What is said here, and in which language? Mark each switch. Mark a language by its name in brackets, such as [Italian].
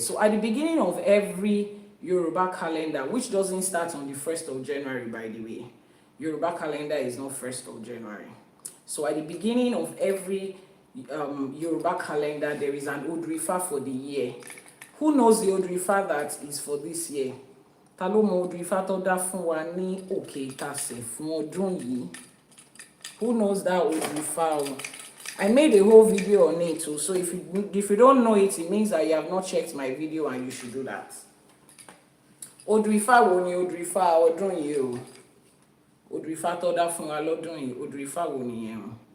[English] So at the beginning of every Yoruba calendar, which doesn't start on the 1st of January, by the way. Yoruba calendar is not 1st of January. So at the beginning of every Yoruba calendar, there is an Odù Ifá for the year. Who knows the Odù Ifá that is for this year? [Yoruba] Ta ló mọ Odù Ifá tó dá fún wa ní òkè ìtàsẹ̀ fún ọdún yìí? [English] Who knows that Odù Ifá? I made a whole video on it too. So if you don't know it, it means that you have not checked my video, and you should do that. [Yoruba] Odù Ifá wo ni Odù Ifá ọdún yìí o? Odù Ifá tó dá fún wa lọ́dún yìí, Odù Ifá wo nìyẹn o?